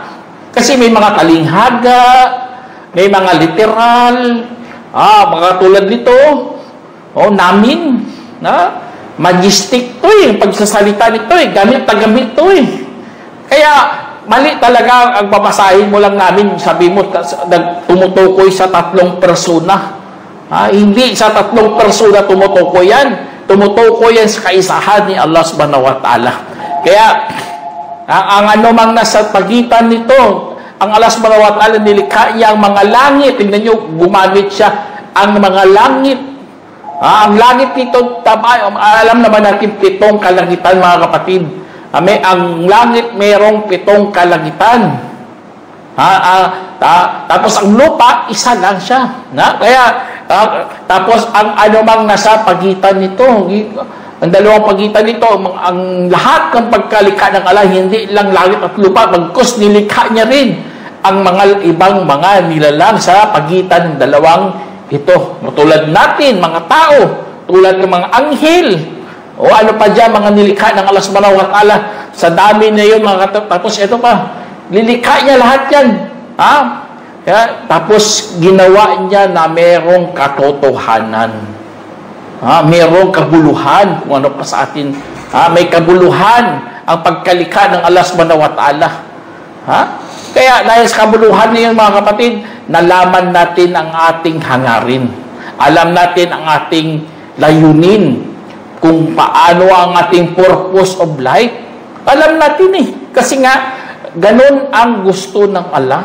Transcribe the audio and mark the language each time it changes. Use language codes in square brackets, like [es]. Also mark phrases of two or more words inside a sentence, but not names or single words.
[tl] Kasi may mga talinghaga, may mga literal, mga tulad nito, namin, majestic to pagsasalita nito gamit na gamit to Kaya, mali talaga ang babasahin mo lang namin, sabi mo, tumutukoy sa 3 persona. Hindi sa 3 persona tumutukoy yan. Tumutukoy yan sa kaisahan ni Allah [ar] سبحانه وتعالى. [tl] Kaya, ang anumang nasa pagitan nito, ang Allah [ar] سبحانه وتعالى [tl] nilikha niya ang mga langit. Tingnan nyo, gumamit siya ang mga langit. Ang langit nito, alam naman natin 7 kalangitan mga kapatid. Ang langit mayroong 7 kalangitan. Tapos ang lupa, isa lang siya. Kaya, tapos ang anumang nasa pagitan nito, ang dalawang pagitan nito, ang lahat ng pagkalikha ng Allah, hindi lang langit at lupa, bagkus nilikha niya rin ang mga ibang mga nilalang sa pagitan ng dalawang ito. Tulad natin, mga tao, tulad ng mga anghel, o ano pa dyan, mga nilikha ng Allah [ar] سبحانه وتعالى, [tl] sa dami na yun, tapos ito pa, nilikha niya lahat yan. Tapos ginawa niya na merong katotohanan. Merong kabuluhan kung ano pa sa atin. May kabuluhan ang pagkalikha ng Allah [ar] سبحانه وتعالى. [tl] Kaya dahil sa kabuluhan niyan mga kapatid, nalaman natin ang ating hangarin. Alam natin ang ating layunin. Kung paano ang ating [en] purpose of life. [tl] Alam natin Kasi nga, ganun ang gusto ng Allah.